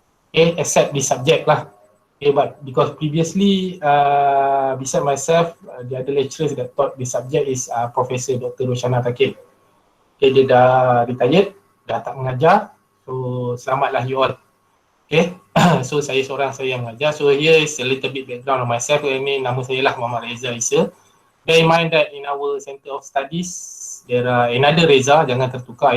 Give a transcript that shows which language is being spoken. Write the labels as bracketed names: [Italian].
[English] Okay, except this subject lah. Okay, but because previously, beside myself, the other lecturers that taught this subject is Professor Dr. [Malay] Roshana Takil. Okay, dia dah retired, dah tak mengajar. So, selamatlah you all. Okay, so saya seorang saya yang mengajar. [English] So, here is a little bit background of myself. [Malay] Ini nama saya lah Muhammad Reza Isa. [English] Bear in mind that in our Center of Studies, there are another Reza, [Malay] jangan tertukar.